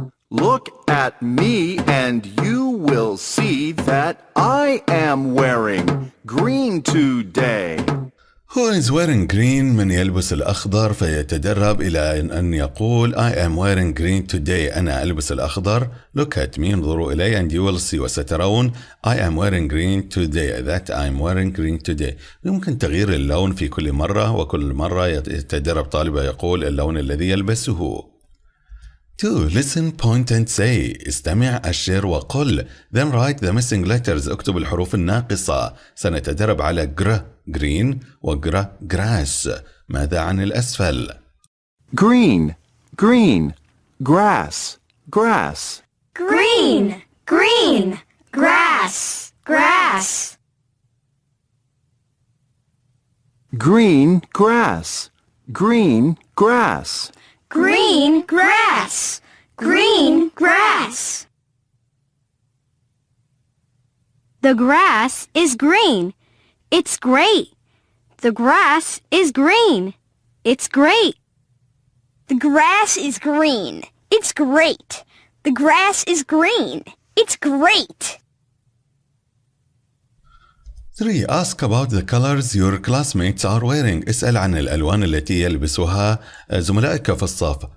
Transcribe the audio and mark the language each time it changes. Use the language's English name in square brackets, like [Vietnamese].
[English] Look at me and you will see that I am wearing green today. Who is wearing green؟ [Arabic] من يلبس الأخضر، فيتدرب إلى أن يقول [English] I am wearing green today. [Arabic] أنا ألبس الأخضر. [English] Look at me. [Arabic] انظروا إلي [English] and you will see. [Arabic] وسترون [English] I am wearing green today. That I am wearing green today. [Arabic] يمكن تغيير اللون في كل مرة، وكل مرة يتدرب طالب يقول اللون الذي يلبسه. [English] 2. Listen, point and say. [Arabic] استمع، أشر وقل. [English] Then write the missing letters. [Arabic] اكتب الحروف الناقصة. سنتدرب على green وجر grass. ماذا عن الأسفل؟ [English] Green, green, grass, grass. Green, Green. Grass. Grass. Green grass. Green grass. Green grass. Green grass. The grass is green. It's great. The grass is green. It's great. The grass is green. It's great. The grass is green. It's great. 3. Ask about the colors your classmates are wearing. [Arabic] اسأل عن الألوان التي يلبسها زملائك في الصف.